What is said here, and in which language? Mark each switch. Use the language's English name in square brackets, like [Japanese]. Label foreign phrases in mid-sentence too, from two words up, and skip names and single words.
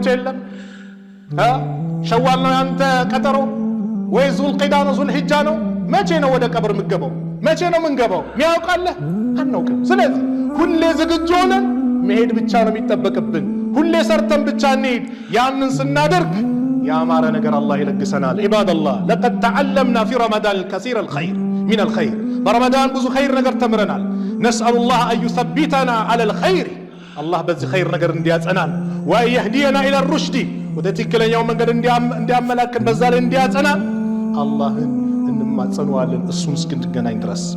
[Amharic] የለም ሸዋል ነው ያንተ ቀጠሮ ወይ ዙልቂዳ ነው ዙልሂጃ ነው መቼ ነው ወደ ቀብር ምገባው መቼ ነው ምንገባው ሚያውቃለህ አናውቅም ስለዚህ ሁሌ ዝግጁ ሆነን መሄድ ብቻ ነው የሚጠበቅብን ሁሌ ሰርተን ብቻ እንሄድ ያንን ስናደርግ ያማረ ነገር አላህ ይለግሰናል ኢባደላህ [Arabic] لقد تعلمنا في رمضان الكثير الخير من الخير برمضان [Amharic] ብዙ ኸይር ነገር ተምረናል [Arabic] نسأل الله أن يثبتنا على الخير [Amharic] الله በዚህ ኸይር ነገር እንዲያጸናን [Arabic] وأن يهدينا إلى الرشد [Amharic] ወደ ትክክለኛው መንገድ እንዲያመላክን በዛ ላይ እንዲያጸናን አላህን እንማጸነዋለን እሱን እስክንገናኝ ድረስ